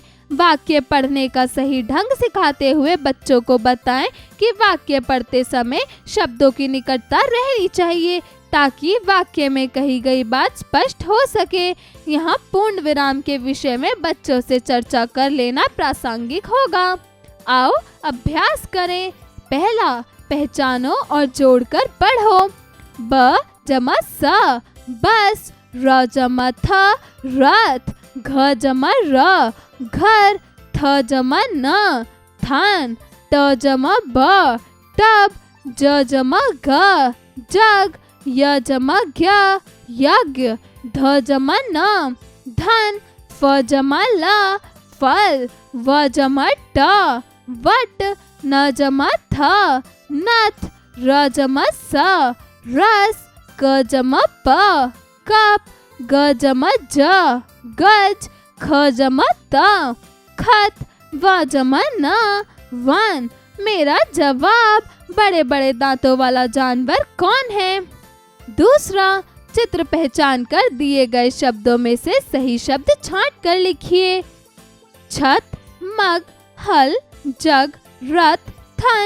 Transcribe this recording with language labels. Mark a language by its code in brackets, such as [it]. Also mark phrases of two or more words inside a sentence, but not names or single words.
[hi] वाक्य पढ़ने का सही ढंग सिखाते हुए बच्चों को बताएं कि वाक्य पढ़ते समय शब्दों की निकटता रहनी चाहिए ताकि वाक्य में कही गई बात स्पष्ट हो सके। यहाँ पूर्ण विराम के विषय में बच्चों से चर्चा कर लेना प्रासंगिक होगा। आओ अभ्यास करें। पहला, पहचानो और जोड़कर पढ़ो। ब जमा स बस, र जमा थ रथ, घ जमा र घर, थ जमा न थान, त जमा ब टब, ज जमा ग जग, य जमा ज्ञ यज्ञ, ध जमा न धन, फ जमा ल फल, व जमा ट वट, न जमा थ नथ, र जमा स रस, क जमा प कप, ग जमा ज गज, ख जमा त खत, व जमा न वन। मेरा जवाब, बड़े बड़े दांतों वाला जानवर कौन है? दूसरा, चित्र पहचान कर दिए गए शब्दों में से सही शब्द छांट कर लिखिए। छत, मग, हल, जग, रथ, थन।